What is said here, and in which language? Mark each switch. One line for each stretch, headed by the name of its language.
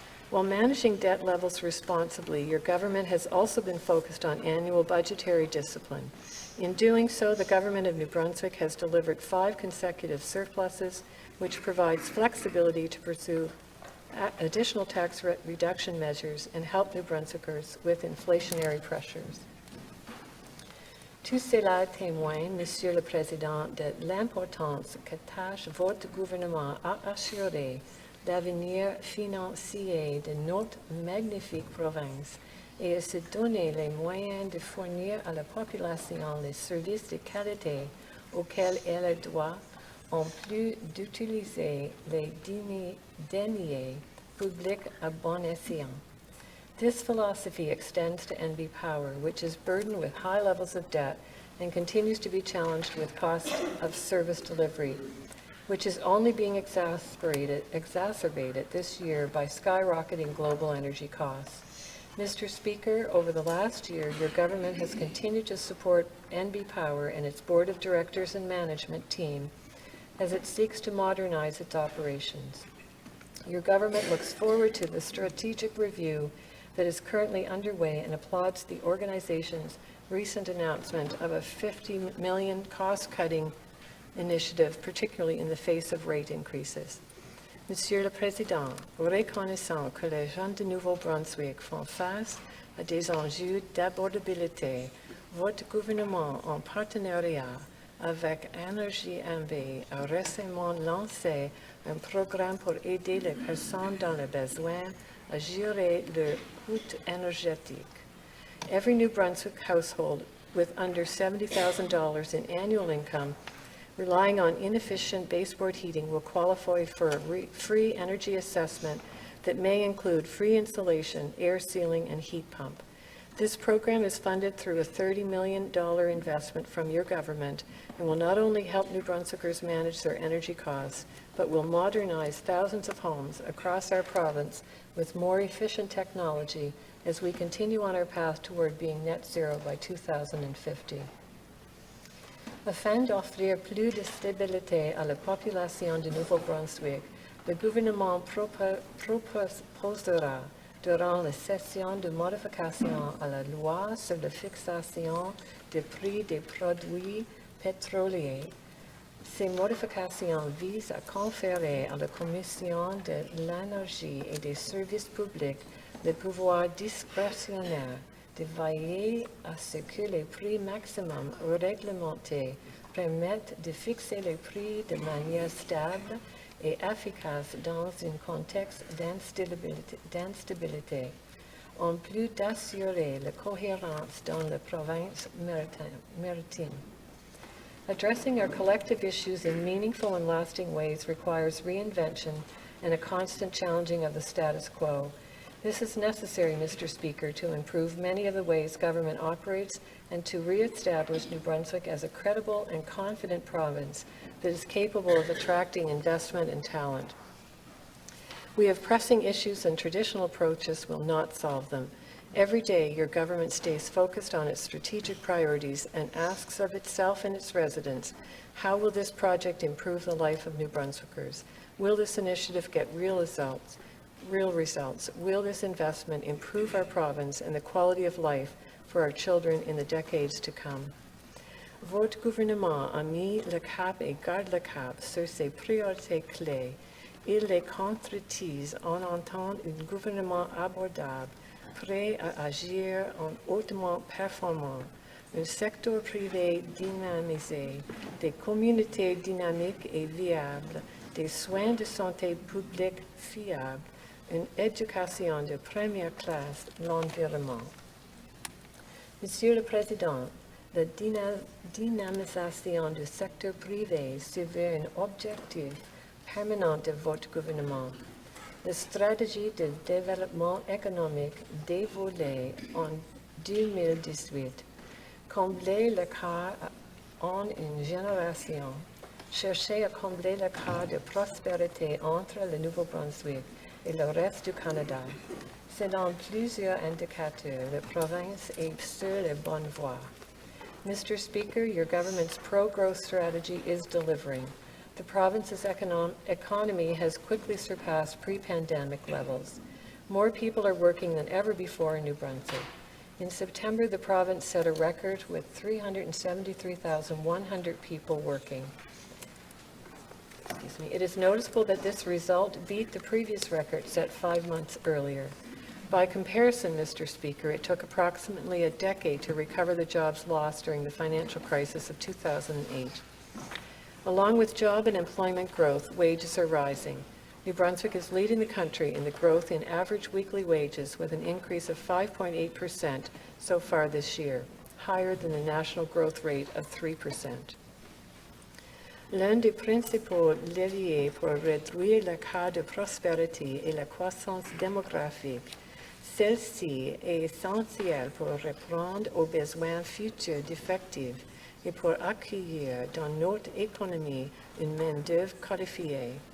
English: While managing debt levels responsibly, your government has also been focused on annual budgetary discipline. In doing so, the government of New Brunswick has delivered 5 consecutive surpluses, which provides flexibility to pursue additional tax reduction measures and help New Brunswickers with inflationary pressures.
French: Tout cela témoigne, Monsieur le Président, de l'importance qu'attache votre gouvernement à assurer l'avenir financier de notre magnifique province et à se donner les moyens de fournir à la population les services de qualité auxquels elle a droit, en plus d'utiliser les deniers publics à bon escient.
English: This philosophy extends to NB Power, which is burdened with high levels of debt and continues to be challenged with cost of service delivery, which is only being exacerbated this year by skyrocketing global energy costs. Mr. Speaker, over the last year, your government has continued to support NB Power and its Board of Directors and management team as it seeks to modernize its operations. Your government looks forward to the strategic review that is currently underway and applauds the organization's recent announcement of a $50 million cost-cutting initiative, particularly in the face of rate increases.
French: Monsieur le Président, reconnaissant que les gens de Nouveau-Brunswick font face à des enjeux d'abordabilité, votre gouvernement, en partenariat avec Énergie NB, a récemment lancé un programme pour aider les personnes dans le besoin à gérer leur coût énergétique.
English: Every New Brunswick household with under $70,000 in annual income relying on inefficient baseboard heating will qualify for a free energy assessment that may include free insulation, air sealing, and heat pump. This program is funded through a $30 million investment from your government and will not only help New Brunswickers manage their energy costs, but will modernize thousands of homes across our province with more efficient technology as we continue on our path toward being net zero by 2050.
French: Afin d'offrir plus de stabilité à la population de Nouveau-Brunswick, le gouvernement proposera durant la session de modification à la loi sur la fixation des prix des produits pétroliers. Ces modifications visent à conférer à la Commission de l'énergie et des services publics le pouvoir discrétionnaire de veiller à ce que les prix maximums réglementés permettent de fixer les prix de manière stable et efficace dans un contexte d'instabilité, en plus d'assurer la cohérence dans la province maritime.
English: Addressing our collective issues in meaningful and lasting ways requires reinvention and a constant challenging of the status quo. This is necessary, Mr. Speaker, to improve many of the ways government operates and to reestablish New Brunswick as a credible and confident province that is capable of attracting investment and talent. We have pressing issues, and traditional approaches will not solve them. Every day, your government stays focused on its strategic priorities and asks of itself and its residents, how will this project improve the life of New Brunswickers? Will this initiative get real results? Will this investment improve our province and the quality of life for our children in the decades to come?
French: Votre gouvernement a mis le cap et garde le cap sur ses priorités clés. Il les concrétise en entendant un gouvernement abordable, prêt à agir en hautement performant, un secteur privé dynamisé, des communautés dynamiques et viables, des soins de santé publique fiables, une éducation de première classe, l'environnement. Monsieur le Président, la dynamisation du secteur privé se veut un objectif permanent de votre gouvernement. La stratégie de développement économique dévoilée en 2018, combler l'écart en une génération, chercher à combler l'écart de prospérité entre le Nouveau-Brunswick et le reste du Canada. Selon plusieurs indicateurs, la province est sur la bonne voie.
English: Mr. Speaker, your government's pro-growth strategy is delivering. The province's economy has quickly surpassed pre-pandemic levels. More people are working than ever before in New Brunswick. In September, the province set a record with 373,100 people working. It is noticeable that this result beat the previous record set 5 months earlier. By comparison, Mr. Speaker, it took approximately a decade to recover the jobs lost during the financial crisis of 2008. Along with job and employment growth, wages are rising. New Brunswick is leading the country in the growth in average weekly wages with an increase of 5.8% so far this year, higher than the national growth rate of 3%.
French: L'un des principaux leviers pour réduire l'écart de prospérité est la croissance démographique. Celle-ci est essentielle pour répondre aux besoins futurs d'effectifs et pour accueillir dans notre économie une main-d'œuvre qualifiée.